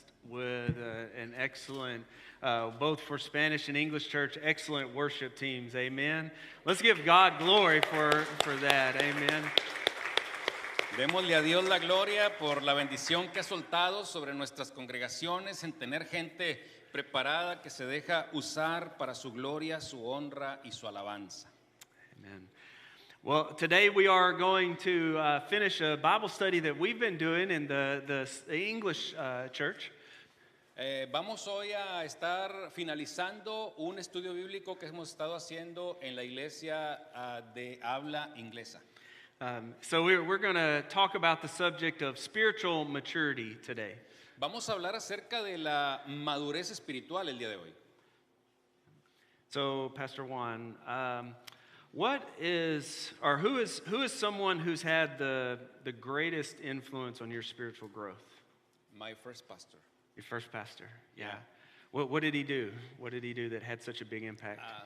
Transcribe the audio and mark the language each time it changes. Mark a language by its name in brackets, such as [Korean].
[English] an excellent, both for Spanish and English church, excellent worship teams. Amen. Let's give God glory for that. Amen. [Spanish] Démosle a Dios la gloria por la bendición que ha soltado sobre nuestras congregaciones en tener gente preparada que se deja usar para su gloria, su honra y su alabanza. [English] Amen. Well, today we are going to finish a Bible study that we've been doing in the English church. [Spanish] Vamos hoy a estar finalizando un estudio bíblico que hemos estado haciendo en la iglesia de habla inglesa. [English] So we're going to talk about the subject of spiritual maturity today. [Spanish] Vamos a hablar acerca de la madurez espiritual el día de hoy. [English] So, Pastor Juan, what is, or who is someone who's had the greatest influence on your spiritual growth? My first pastor. Your first pastor, yeah. What did he do? What did he do that had such a big impact?